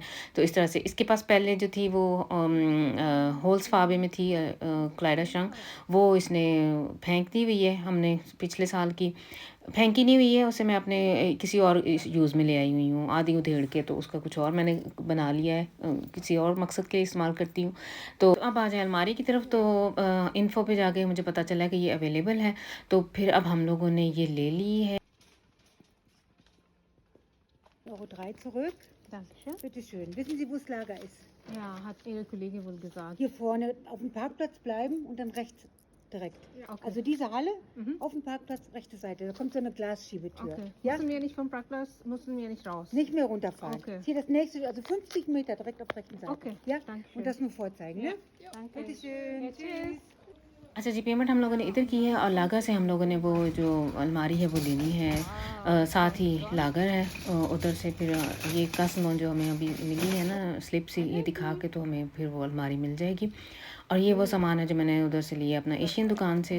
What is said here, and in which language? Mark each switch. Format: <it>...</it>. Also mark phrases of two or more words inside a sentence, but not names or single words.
<hi>तो इस तरह से इसके पास पहले जो थी वो होल्स फाबे में थी क्लाइडाशंग, वो इसने फेंक दी हुई है, हमने पिछले साल की फेंकी नहीं हुई है, उसे मैं अपने किसी और यूज़ में ले आई हुई हूँ आधी उधेड़ के, तो उसका कुछ और मैंने बना लिया है, किसी और मकसद के लिए इस्तेमाल करती हूँ। तो अब आ जाए अलमारी की तरफ, तो इन्फो पे जाके मुझे पता चला कि ये अवेलेबल है, तो फिर अब हम लोगों ने ये ले ली है।</hi> <de>Euro 3 zurück. Dankeschön. Bitte schön. Wissen Sie, wo das Lager ist? Ja, hat Ihre Kollegin wohl gesagt. Hier vorne auf dem Parkplatz bleiben und dann rechts direkt. Ja, okay. Also diese Halle auf dem Parkplatz, rechte Seite. Da kommt so eine Glasschiebetür. Okay. Ja? Müssen wir nicht vom Parkplatz, müssen wir nicht raus? Nicht mehr runterfahren. Okay. Hier das nächste, also 50 Meter direkt auf der rechten Seite. Okay, Ja? danke schön. Und das nur vorzeigen, ne? Danke. Bitte schön. Tschüss.</de> <hi>अच्छा जी, पेमेंट हम लोगों ने इधर की है और लागा से हम लोगों ने वो जो अलमारी है वो लेनी है, साथ ही लागर है उधर से। फिर ये कस्म जो हमें अभी मिली है ना स्लिप सी, ये दिखा के तो हमें फिर वो अलमारी मिल जाएगी। और ये वो सामान है जो मैंने उधर से लिया अपना एशियन दुकान से।</hi>